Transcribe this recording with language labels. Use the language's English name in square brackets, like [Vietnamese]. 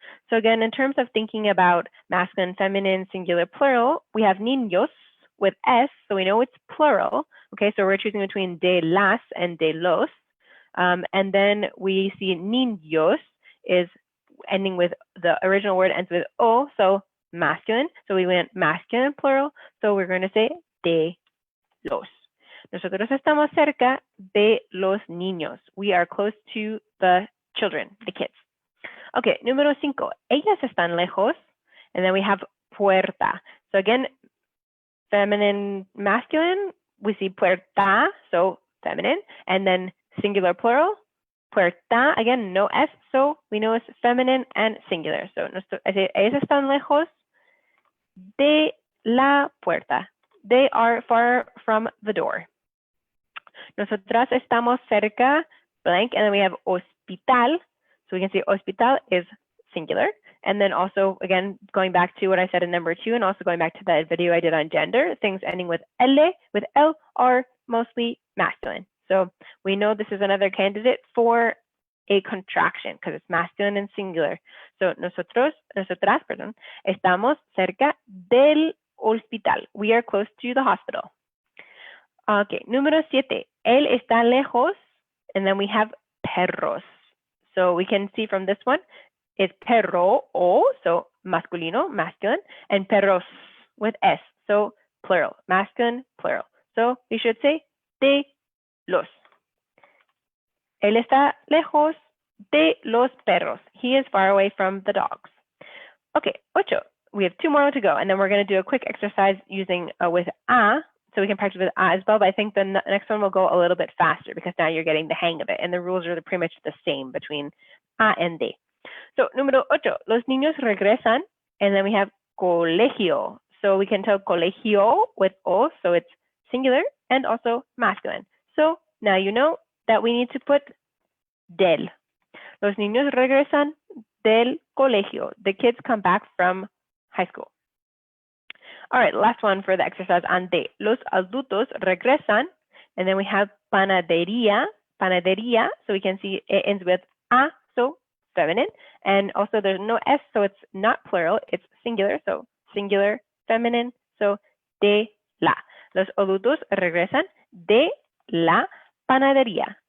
[English] So again, in terms of thinking about masculine, feminine, singular, plural, we have niños with S, so we know it's plural. Okay, so we're choosing between de las and de los. And then we see niños is ending with the original word ends with O, so masculine. So we went masculine plural, so we're going to say de los. [Spanish] Nosotros estamos cerca de los niños. [English] We are close to the children, the kids. Okay, [Spanish] número 5. Ellas están lejos. [English] And then we have puerta. So again, feminine, masculine, we see puerta, so feminine. And then singular plural, puerta, again, no S, so we know it's feminine and singular. [Spanish] So I say, ellas están lejos de la puerta. [English] They are far from the door. [Spanish] Nosotras estamos cerca, [English] blank, and then we have hospital. So we can see hospital is singular. And then also, again, going back to what I said in number 2, and also going back to that video I did on gender, things ending with L are mostly masculine. So we know this is another candidate for a contraction because it's masculine and singular. [Spanish] So nosotras, estamos cerca del hospital. [English] We are close to the hospital. [Spanish] Okay, número 7. Él está lejos, [English] and then we have perros. So we can see from this one, it's perro, o, so masculino, masculine, and perros with S, so plural, masculine, plural. So we should say de los. [Spanish] Él está lejos de los perros. [English] He is far away from the dogs. Okay, 8. We have 2 more to go, and then we're going to do a quick exercise using with a, so we can practice with a as well, but I think the next one will go a little bit faster because now you're getting the hang of it, and the rules are pretty much the same between a and de. So, [Spanish] número 8, los niños regresan, [English] and then we have colegio. So we can tell colegio with o, so it's singular and also masculine. So now you know that we need to put del. [Spanish] Los niños regresan del colegio. [English] The kids come back from high school. All right, last one for the exercise on de. Los adultos regresan, and then we have panadería, panadería, so we can see it ends with a, so feminine, and also there's no S, so it's not plural, it's singular, so singular, feminine, so de la. [Spanish] Los adultos regresan de la panadería.